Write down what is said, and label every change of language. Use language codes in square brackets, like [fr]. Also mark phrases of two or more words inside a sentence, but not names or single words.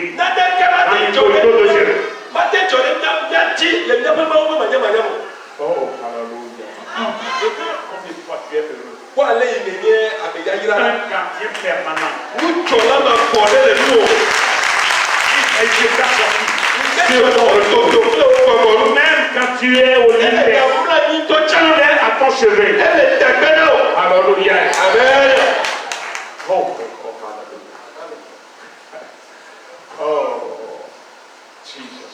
[ee] Naneke ma te dzɔ ɖe ma te dzɔ ɖe mía dzi le míaƒe mawu ƒe manyamanya me. [fr] Oh, alléluia. Combien de fois tu es heureux? [ee] Kó ale yi nenye ameyayra. [fr] Un gardien permanent. [ee] Nutsɔla ma kɔ ɖe le nu o. [fr] Il Et Dieu t'a sorti. Même quand tu es au lit, tu es à ton chevet. Alléluia. Amen. Oh, Jesus.